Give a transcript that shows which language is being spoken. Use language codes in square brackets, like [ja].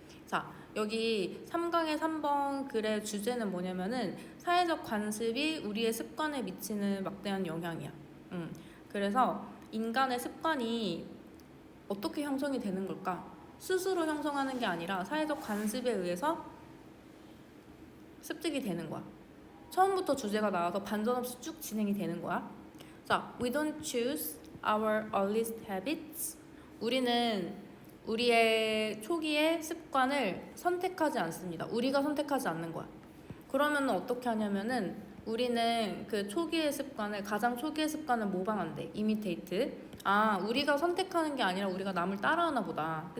[ko] 자, 여기 3강의 3번 글의 주제는 뭐냐면은 사회적 관습이 우리의 습관에 미치는 막대한 영향이야. 그래서 인간의 습관이 어떻게 형성이 되는 걸까? 스스로 형성하는 게 아니라 사회적 관습에 의해서 습득이 되는 거야. 처음부터 주제가 나와서 반전 없이 쭉 진행이 되는 거야. [en] 자, we don't choose our earliest habits. [ko] 우리는 우리의 초기의 습관을 선택하지 않습니다. 우리가 선택하지 않는 거야. 그러면 어떻게 하냐면은 우리는 그 가장 초기의 습관을 모방한대. [en] imitate. [ko] 우리가 선택하는 게 아니라 우리가 남을 따라하나 보다.